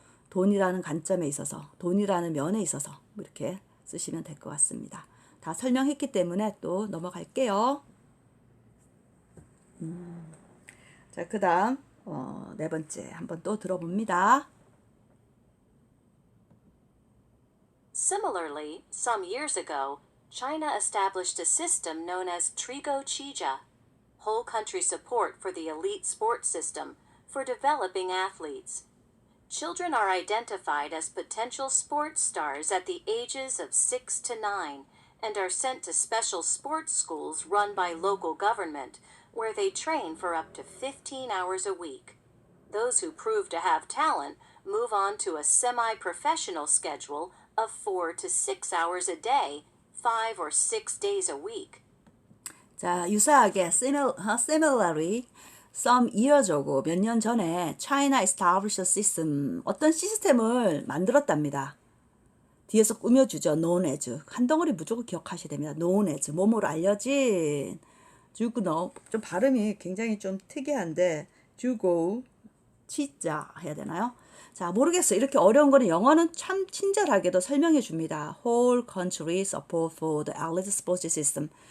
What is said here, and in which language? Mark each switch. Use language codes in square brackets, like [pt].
[ko] 돈이라는 관점에 있어서, 돈이라는 면에 있어서 이렇게 쓰시면 될 것 같습니다. 다 설명했기 때문에 또 넘어갈게요. 자, 그 다음 네 번째 한번 또 들어봅니다. [en] Similarly, some years ago, China established a system known as Trigo Chija, whole country support for the elite sports system for developing athletes. Children are identified as potential sports stars at the ages of 6 to 9 and are sent to special sports schools run by local government, where they train for up to 15 hours a week. Those who prove to have talent move on to a semi-professional schedule of 4 to 6 hours a day, 5 or 6 days a week. [ko] 자, 유사하게 [en] similarly some years ago [ko] 몇 년 전에 [en] China established a system [ko] 어떤 시스템을 만들었답니다. 뒤에서 꾸며주죠. known as 한 덩어리 무조건 기억하셔야 됩니다. known as 뭐뭐로 알려진 주고 좀 발음이 굉장히 좀 특이한데 주고 치자 해야 되나요? 자, 모르겠어요. 이렇게 어려운 거는 영어는 참 친절하게도 설명해 줍니다. [en] Whole country support for the elite sports system.